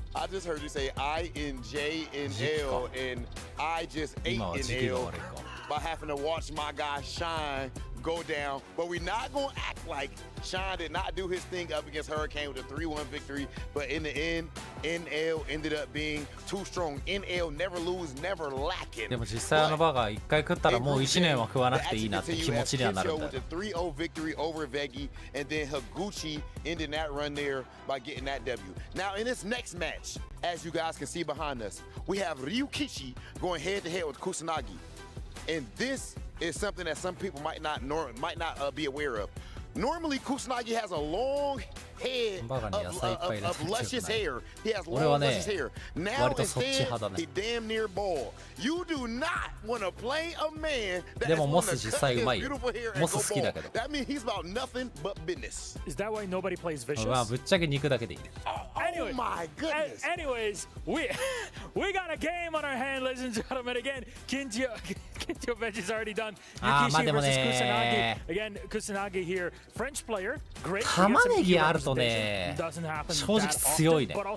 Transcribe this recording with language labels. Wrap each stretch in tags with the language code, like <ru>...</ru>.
<en>I just heard you say I and J and L, and I just ate in L by having to watch my guy Shine go down. But we're not going to act like Shine did not do his thing up against Hurricane with a 3-1 victory. But in the end, NL ended up being too strong. NL never lose, never lacking.</en> <ja>でも実際あのバーガー1回食ったらもう1年は食わなくていいなって気持ちにはなるんだよ。</ja> <en>With a 3-0 victory over Veggie, and then Higuchi ending that run there by getting that W. Now in this next match, as you guys can see behind us, we have Ryukishi going head-to-head with Kusanagi. And this is something that some people might not be aware of. Normally, Kusanagi has a long head of luscious hair. He has long, luscious hair. Now instead, he damn near bald. You do not want to play a man that has beautiful hair and go bald. That means he's about nothing but business. Is that why nobody plays Vicious?</en> <ja>まあぶっちゃけ肉だけでいい。</ja> <en>Oh my goodness. Anyways, we got a game on our hand, ladies and gentlemen. Again, Kintyo Veggie's already done. Yukishi versus Kusanagi. Again, Kusanagi here. French player, great.</en> <ja>玉ねぎあるとね、正直強いね。</ja>